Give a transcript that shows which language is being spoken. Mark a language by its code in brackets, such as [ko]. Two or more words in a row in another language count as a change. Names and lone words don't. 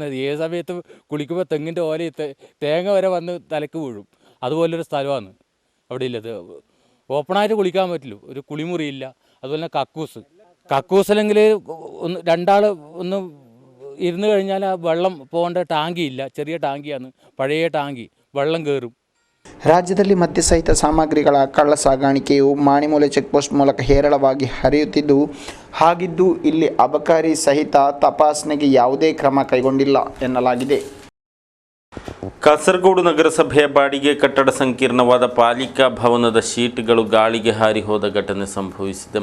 [ml] ഏത് സമയത്ത് കുളിക്കുമ്പോൾ തെങ്ങിൻ്റെ ഓല തേങ്ങ വരെ വന്ന് തലക്ക് വീഴും. അതുപോലൊരു സ്ഥലമാണ് അവിടെ ഇല്ലത്. ഓപ്പണായിട്ട് കുളിക്കാൻ പറ്റില്ല, ഒരു കുളിമുറിയില്ല. അതുപോലെ തന്നെ കക്കൂസിലെങ്കിൽ രണ്ടാൾ ഒന്ന് ഇരുന്ന് കഴിഞ്ഞാൽ ആ വെള്ളം പോകേണ്ട ടാങ്കി ഇല്ല. ചെറിയ ടാങ്കിയാണ്, പഴയ ടാങ്കി, വെള്ളം കയറും. [kn] ರಾಜ್ಯದಲ್ಲಿ ಮದ್ಯಸಹಿತ ಸಾಮಗ್ರಿಗಳ ಕಳ್ಳ ಸಾಗಾಣಿಕೆಯು ಮಾಣಿಮೂಲೆ ಚೆಕ್ ಪೋಸ್ಟ್ ಮೂಲಕ ಹೇರಳವಾಗಿ ಹರಿಯುತ್ತಿದ್ದು, ಹಾಗಿದ್ದು ಇಲ್ಲಿ ಅಬಕಾರಿ ಸಹಿತ ತಪಾಸಣೆಗೆ ಯಾವುದೇ ಕ್ರಮ ಕೈಗೊಂಡಿಲ್ಲ ಎನ್ನಲಾಗಿದೆ. ಕಾಸರಗೋಡು ನಗರಸಭೆಯ ಬಾಡಿಗೆ ಕಟ್ಟಡ ಸಂಕೀರ್ಣವಾದ ಪಾಲಿಕಾ ಭವನದ ಶೀಟ್ಗಳು ಗಾಳಿಗೆ ಹಾರಿ ಹೋದ ಘಟನೆ ಸಂಭವಿಸಿದೆ.